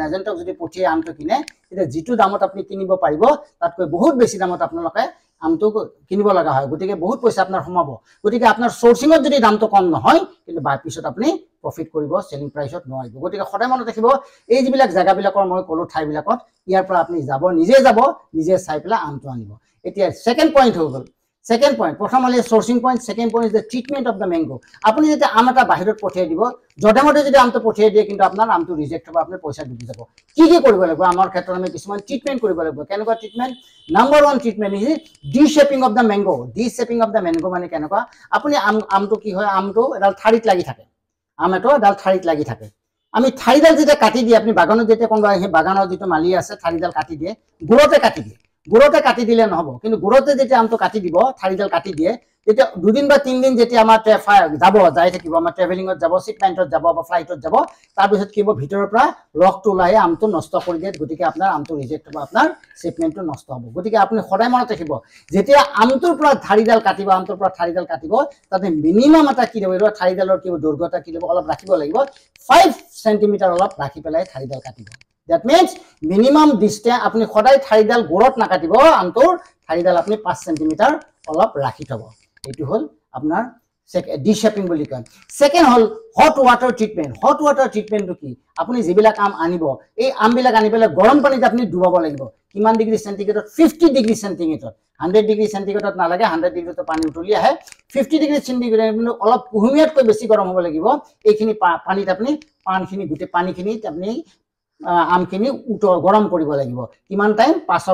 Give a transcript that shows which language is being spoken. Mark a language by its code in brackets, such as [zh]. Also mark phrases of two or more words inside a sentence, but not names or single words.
[as] এজেন্টক যদি পঠিয়ে আমটো কিনে তেতিয়া যেটো দামত আপুনি কিনিব পাৰিব তাতকৈ বহুত বেছি দামত আপোনালোকে আমটো কিনিব লগা হয় গতিকে বহুত পইচা আপোনাৰ সোমাব গতিকে আপোনাৰ সোর্সিংত যদি দামটো কম নহয় কিন্তু বাই পিছত আপুনি প্ৰফিট কৰিব [en] selling priceত [as] নোৱাৰিব গতিকে সদায় মনত ৰাখিব এই যিবিলাক জায়গাবিলাকৰ মই কলো ঠাইবিলাকত ইয়াৰ পৰা আপুনি নিজে চাই পেলা আমটো আনিব এতিয়া [en] second point [as] হৈ গল [en] Second point, [as] প্ৰথম হলে [en] sourcing point, second point is the treatment of the mango. [as] আপুনি যেতে আম এটা বাহিৰত পঠিয়াই দিব, জডামতে যদি আমটো পঠিয়াই দিয়ে কিন্তু আপোনাৰ আমটো ৰিজেক্ট হ'ব, আপোনাৰ পইচা ডুবি যাব। কি কৰিব লাগিব? আমাৰ ক্ষেত্ৰত আমি কিছুমান ট্ৰিটমেন্ট কৰিব লাগিব। কেনেকুৱা ট্ৰিটমেন্ট? নাম্বাৰ 1 [en] treatment is de-shaping of the mango. de-shaping of the mango [as] মানে কেনেকুৱা? আপুনি আমটো কি হয়? আমটো এডাল ঠাৰিত লাগি থাকে। আম এটা এডাল ঠাৰিত লাগি থাকে। আমি ঠাৰিডাল যেতে কাটি দি আপুনি বাগানত যেতে কোনবা সেই বাগানৰ যেটো মালি আছে ঠাৰিডাল কাটি দিয়ে, গুৰতে কাটি দিয়ে। গুৰতে কাটি দিলে নহব কিন্তু গুৰতে যেতে আমটো কাটি দিব ঠাৰিডাল কাটি দিয়ে তেতিয়া দুদিন বা তিন দিন যেতে আমাৰ যাব যাই থাকিব আমাৰ ট্ৰেভেলিংত যাব শিপমেন্টত যাব বা ফ্লাইটত যাব তাৰ পিছত কিব ভিতৰৰ পৰা ৰসটো ওলাই আমটো নষ্ট কৰি দিয়ে গতিকে আপোনাৰ আমটো ৰিজেক্ট হ'ব আপোনাৰ শিপমেন্টটো নষ্ট হ'ব গতিকে আপুনি সদায় মনত ৰাখিব যেতিয়া আমটোৰ পৰা ঠাৰিডাল কাটিব তাতে মিনিমাম এটা কি দিব ঠাৰিডালৰ কি দৈৰ্ঘ্যতা কি দিব অলপ ৰাখিব লাগিব 5 সেন্টিমিটাৰ অলপ ৰাখি পেলাই ঠাৰিডাল কাটিব [en] That means minimum distance [as] আপনি সদায় ঠাৰিডাল গোৰত নাকাটিব আমটোৰ ঠাৰিডাল আপনি 5 সেন্টিমিটাৰ অলপ ৰাখি থব এটো হল আপোনাৰ ডি-শেপিং বুলি কয় সেকেন্ড হল [en] hot water treatment [as] কি আপনি যিবিলাক আম আনিব এই আমবিলাক আনি পেলাই গৰম পানীত আপনি ডুবাব লাগিব কিমান [en] degree centigradeত [as] 50 [en] degree centigradeত [as] 100 ডিগ্ৰী সেন্টিগ্ৰেডত নালাগে 100 ডিগ্ৰীত পানী উতলি আহে 50 [en] degree centigrade [as] অলপ কুহুমিয়াতকৈ বেছি গৰম হ'ব লাগিব এইখিনি পানীত আপনি পানীখিনি গুটে পানীখিনিত আপনি আমখিনি গৰম কৰিব লাগিব কিমান টাইম 5